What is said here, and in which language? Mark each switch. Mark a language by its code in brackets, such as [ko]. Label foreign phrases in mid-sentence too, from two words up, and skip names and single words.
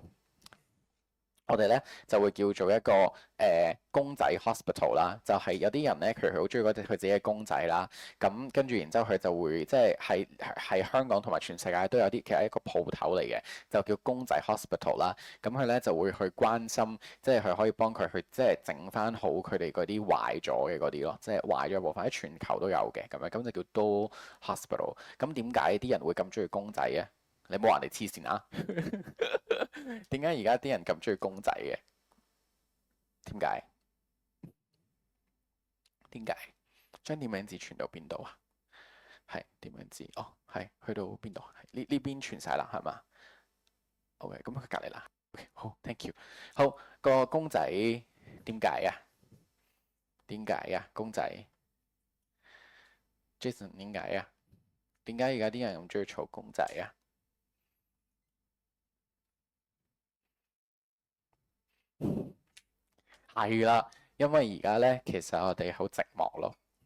[yue] 我哋咧就會叫做一個公仔 hospital 啦，就係有啲人咧佢好中意嗰隻佢自己嘅公仔啦，咁跟住然之後佢就會即係喺香港同埋全世界都有啲其實係一個鋪頭嚟嘅，就叫公仔 hospital 啦。咁佢咧就會去關心，即係佢可以幫佢去即係整翻好佢哋嗰啲壞咗嘅嗰啲咯，即係壞咗部分喺全球都有嘅咁樣，咁就叫 [en] doll hospital。 [yue] 咁點解啲人會咁中意公仔嘅？你冇話人哋黐線啊！點解而家啲人咁中意公仔嘅？點解？點解？將點名字傳到邊度啊？係點名字？哦，係去到邊度？呢邊傳晒啦，係嘛？OK，咁佢隔離啦。OK，好 ， [en] thank you。 [yue] 好，個公仔點解啊？點解啊？公仔 Jason 點解啊？點解而家啲人咁中意儲公仔啊？係啦，因為而家咧，其實我哋好寂寞咯。